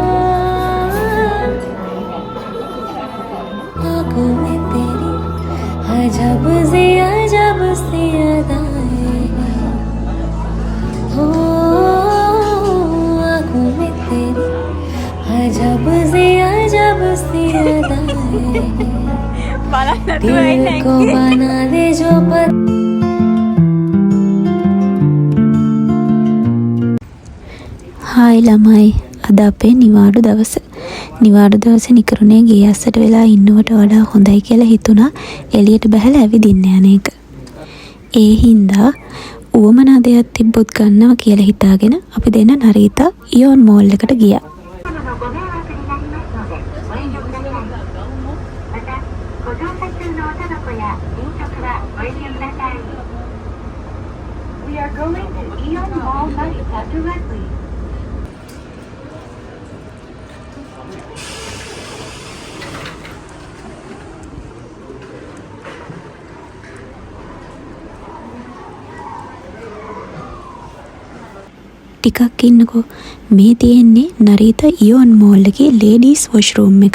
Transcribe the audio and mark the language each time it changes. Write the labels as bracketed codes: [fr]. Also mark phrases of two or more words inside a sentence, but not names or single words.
[hi] आँखों में तेरी अजब सी अदाएं हो आँखों में तेरी अजब सी अदाएं दिल को बना दे जो पर [si] හායි ළමයි අද අපේ නිවාඩු දවස. නිවාඩු දවසේ නිකරුණේ ගේ අස්සට වෙලා ඉන්නවට වඩා හොඳයි කියලා හිතුණා එළියට බහලා ඇවිදින්න යන එක. ඒ හින්දා උවමනා දෙයක් තිබ්බොත් ගන්නවා කියලා හිතාගෙන අපි දෙන්න නරීතා ඉයෝන් මෝල් එකට ගියා. [en] We are going to Eon Mall Narita directly. [si] ටිකක් ඉන්නකෝ මේ තියෙන්නේ නරීතා ඉයෝන් මෝල් එකේ [en] ladies washroom [si] එක.